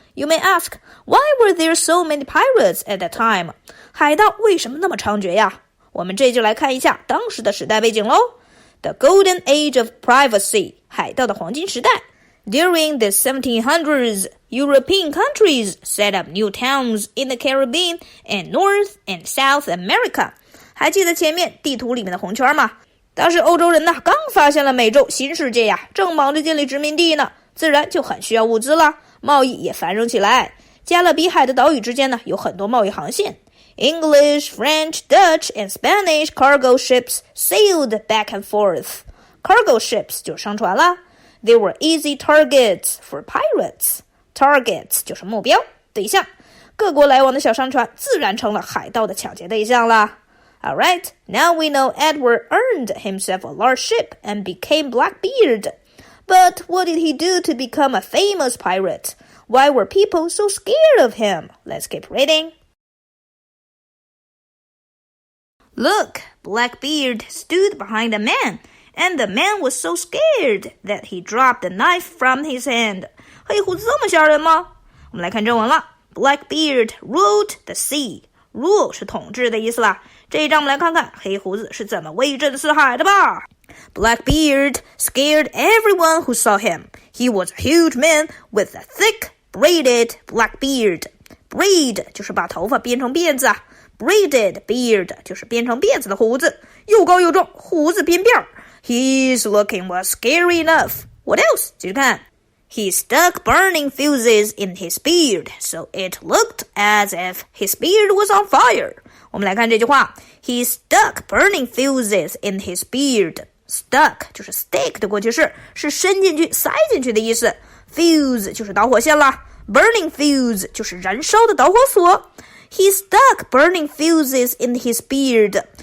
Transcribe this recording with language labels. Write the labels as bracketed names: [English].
[English] You may ask, why were there so many pirates at that time? [Chinese] 海盗为什么那么猖獗呀？我们这就来看一下当时的时代背景喽。 [English] The Golden Age of Piracy， [Chinese] 海盗的黄金时代。 [English] During the 1700s, European countries set up new towns in the Caribbean and North and South America. [Chinese] 还记得前面地图里面的红圈吗？当时欧洲人呢刚发现了美洲新世界呀，正忙着建立殖民地呢，自然就很需要物资了，贸易也繁荣起来。加勒比海的岛屿之间呢有很多贸易航线。 [English] English, French, Dutch, and Spanish cargo ships sailed back and forth. [Chinese] Cargo ships 就是商船啦。 [English] They were easy targets for pirates. [Chinese] Targets 就是目标、对象。各国来往的小商船自然成了海盗的抢劫对象啦。 [English] Alright, now we know Edward earned himself a large ship and became Blackbeard. But what did he do to become a famous pirate? Why were people so scared of him? Let's keep reading. Look, Blackbeard stood behind a man, and the man was so scared that he dropped the knife from his hand. [Chinese] 黑胡子这么吓人吗？我们来看正文了。 [English] Blackbeard ruled the sea. [Chinese] Rule 是统治的意思啦。这一章我们来看看黑胡子是怎么威震四海的吧。 [English] Blackbeard scared everyone who saw him. He was a huge man with a thick, braided black beard. [Chinese] Braid 就是把头发编成辫子啊。Braided beard 就是编成辫子的胡子，又高又壮，胡子编辫。 [English] His looking was scary enough. What else? [Chinese] 继续看。 [English] He stuck burning fuses in his beard, so it looked as if his beard was on fire. [Chinese] 我们来看这句话。 [English] He stuck burning fuses in his beard. [Chinese] Stuck 就是 stick 的过去式，是伸进去、塞进去的意思。 Fuse 就是导火线啦。Burning fuse 就是燃烧的导火索。 [English] He stuck burning fuses in his beard.